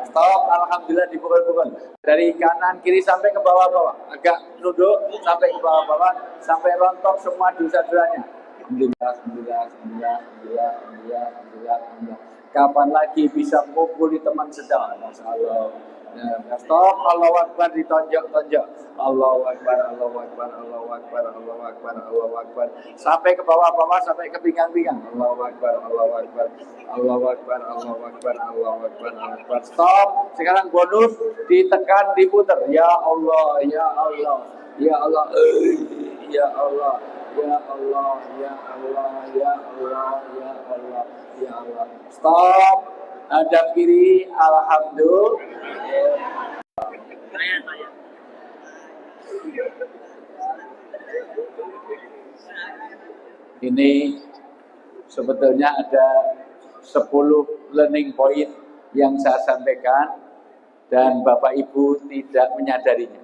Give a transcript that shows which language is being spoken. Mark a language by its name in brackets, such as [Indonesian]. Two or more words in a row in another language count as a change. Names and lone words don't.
[Indonesian] Stop, alhamdulillah dipukul-pukul. Dari kanan kiri sampai ke bawah-bawah. Agak nunduk sampai ke bawah-bawah, sampai rontok semua dosa-dosanya. [Arabic] الحمد لله، الحمد لله، الحمد لله، الحمد لله، الحمد لله، الحمد لله، الحمد لله. [Indonesian] Kapan lagi bisa mukuli teman sedang? [Arabic] ما شاء الله. [Indonesian] Ya, stop, [Arabic] الله أكبر [Indonesian] ditonjok-tonjok. [Arabic] الله أكبر، الله أكبر، الله أكبر، الله أكبر، الله أكبر. [Indonesian] Sampai ke bawah-bawah, sampai ke pinggang-pinggang. [Arabic] الله أكبر، الله أكبر، الله أكبر، الله أكبر، الله أكبر، الله أكبر. [Indonesian] Stop. Sekarang bonus ditekan, diputar. [Arabic] يا الله، يا الله، يا الله، يا الله. يا الله، يا الله، يا الله، يا الله، يا الله. [Indonesian] Stop. Hadap kiri, alhamdulillah. Ini sebetulnya ada 10 [English] learning point [Indonesian] yang saya sampaikan dan Bapak Ibu tidak menyadarinya.